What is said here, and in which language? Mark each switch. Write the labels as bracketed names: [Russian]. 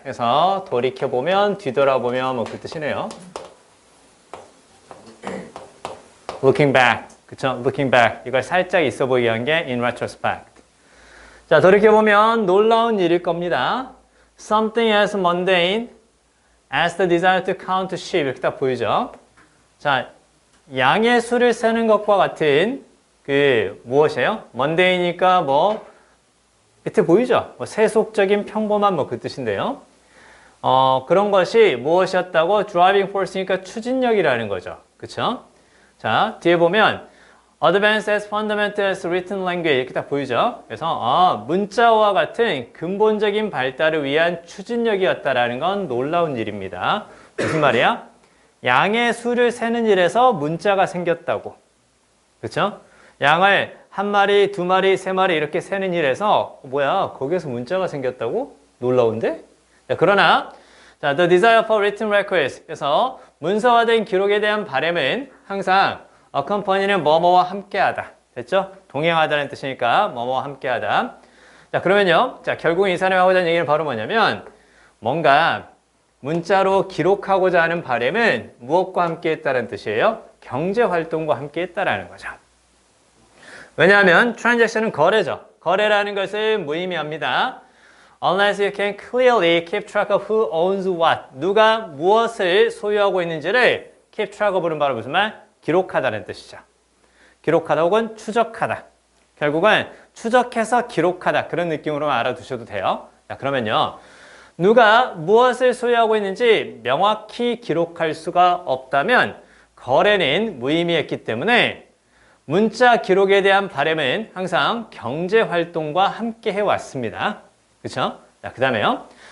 [Korean] 그래서 돌이켜보면, 뒤돌아보면 뭐 그 뜻이네요. [English] looking back. [Korean] 그쵸? [English] looking back. [Korean] 이걸 살짝 있어 보이게 한 게 [English] in retrospect. [Korean] 자, 돌이켜보면 놀라운 일일 겁니다. [English] Something as mundane as the desire to count sheep. [Korean] 이렇게 딱 보이죠? 자, 양의 수를 세는 것과 같은 그 무엇이에요? mondane이니까 뭐 밑에 보이죠? 뭐 세속적인 평범한 뭐 그 뜻인데요. 그런 것이 무엇이었다고? [English] driving force [Korean] 니까 추진력이라는 거죠. 그쵸? 자, 뒤에 보면 [English] Advanced as fundamental as written language [Korean] 이렇게 딱 보이죠? 그래서 문자와 같은 근본적인 발달을 위한 추진력이었다라는 건 놀라운 일입니다. 무슨 말이야? 양의 수를 세는 일에서 문자가 생겼다고. 그렇죠? 양을 한 마리, 두 마리, 세 마리 이렇게 세는 일에서 뭐야? 거기에서 문자가 생겼다고? 놀라운데? [English] 자, 그러나 자, the desire for written records. [Korean] 그래서 문서화된 기록에 대한 바람은 항상 accompany는 뭐뭐와 함께하다. 됐죠? 동행하다는 뜻이니까 뭐뭐와 함께하다. 자, 그러면요. 자, 결국 이 사람이 하고자 하는 얘기는 바로 뭐냐면 뭔가 문자로 기록하고자 하는 바람은 무엇과 함께 했다는 뜻이에요? 경제활동과 함께 했다라는 거죠. 왜냐하면 transaction은 거래죠. 거래라는 것을 무의미합니다. [English] Unless you can clearly keep track of who owns what. [Korean] 누가 무엇을 소유하고 있는지를 [English] keep track of [Korean] 는 바로 무슨 말? 기록하다는 뜻이죠. 기록하다 혹은 추적하다. 결국은 추적해서 기록하다. 그런 느낌으로 알아두셔도 돼요. 자, 그러면요. 누가 무엇을 소유하고 있는지 명확히 기록할 수가 없다면 거래는 무의미했기 때문에 문자 기록에 대한 바람은 항상 경제활동과 함께 해왔습니다. 그렇죠? 자, 그 다음에요.